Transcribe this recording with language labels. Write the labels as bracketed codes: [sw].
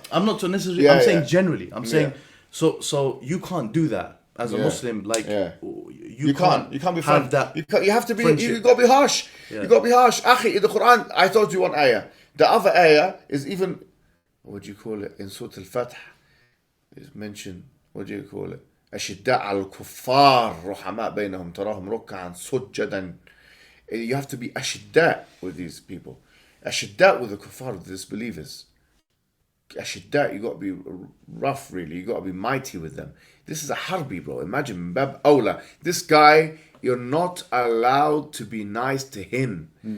[en] I'm not necessarily, I'm saying generally. I'm saying, so you can't do that as a Muslim. Like, you can't be have that. You have to be, you got to be harsh. You got to be harsh. Akhi, in the Quran, I told you one ayah. The other ayah is even, what do you call it? In Surah Al-Fath, is mentioned. What do you call it? [ar] أشداء على الكفار رحماء بينهم تراهم ركعا سجدا. [en] You have to be ashidda with these people. Ashidda with the kuffar, with the disbelievers. Ashidda, you got to be rough, really. You got to be mighty with them. This is a harbi, bro. Imagine Bab Awla. This guy, you're not allowed to be nice to him.